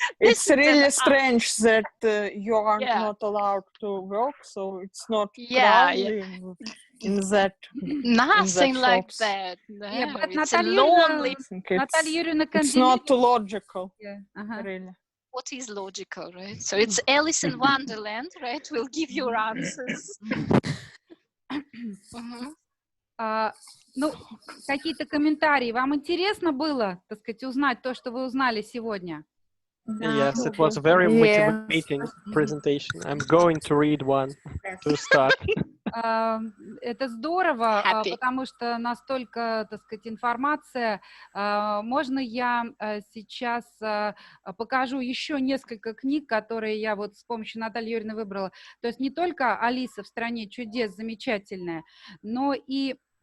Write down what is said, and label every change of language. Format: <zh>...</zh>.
<en>It's really strange that you are not allowed to work, so it's not crowded. In that nothing like that. No, yeah, but it's lonely. It's not logical. Really. What is logical, right? So it's Alice in Wonderland, right? We'll give you answers.</en> <ru>Ну, какие-то комментарии. Вам интересно было, так сказать, узнать то, что вы узнали сегодня?</ru> <en>Yes, it was a very motivating presentation. I'm going to read one to start.</en> <ru>Это здорово, потому что настолько, так сказать, информация. Можно я сейчас покажу еще несколько книг, которые я вот с помощью Натальи Юрьевны выбрала. То есть не только «Алиса в стране чудес» замечательная, но и...</ru>